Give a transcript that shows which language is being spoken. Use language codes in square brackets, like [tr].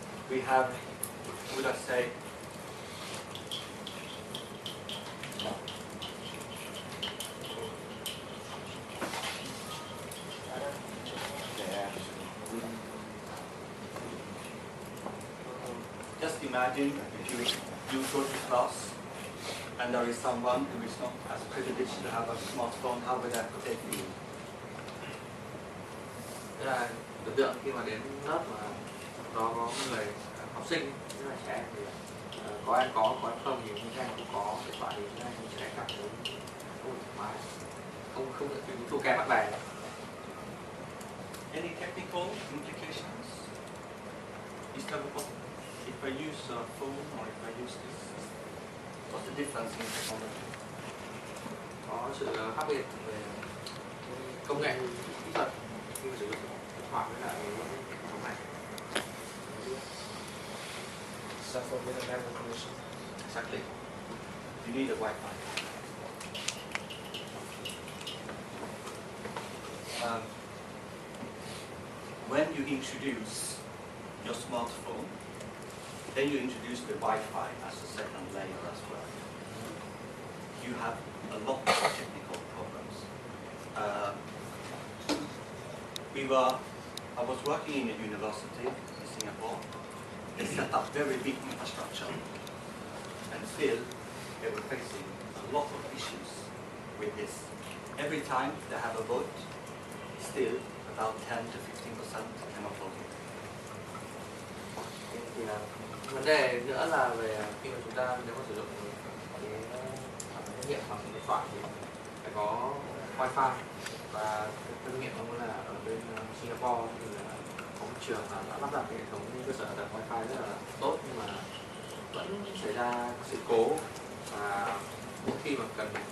[en] We have, would I say, just imagine if you go to class and there is someone who is not as privileged to have a smartphone, how would that take you? [vi] Tức là tưởng tượng khi mà đến lớp mà đó có người học sinh rất là trẻ thì có ai có ai không thì những em cũng có điện thoại thì những em sẽ cảm thấy không thoải mái, không được thua kém bạn bè. [en] Any technical implications? Is there if I use a phone or if I use this, what's the difference in technology? [vi] Có sự khác biệt về công nghệ kỹ thuật khi mà sử dụng điện thoại với lại hệ thống này. [en] Suffer with a memory condition. Exactly. You need a Wi-Fi. When you introduce your smartphone, then you introduce the Wi-Fi as a second layer as well. You have a lot of technical problems. I was working in a university in Singapore. They set up very big infrastructure, and still they were facing a lot of issues with this. Every time they have a vote, still about 10 to 15% cannot vote. [vi] Thì là vấn đề nữa là về khi mà chúng ta nếu mà sử dụng cái trắc nghiệm bằng điện thoại thì phải có wifi, và trắc nghiệm cũng là ở bên Singapore thì là có một trường là đã lắp đặt hệ thống cơ sở hạ tầng wifi rất là tốt, nhưng mà vẫn xảy ra sự cố, và mỗi khi mà cần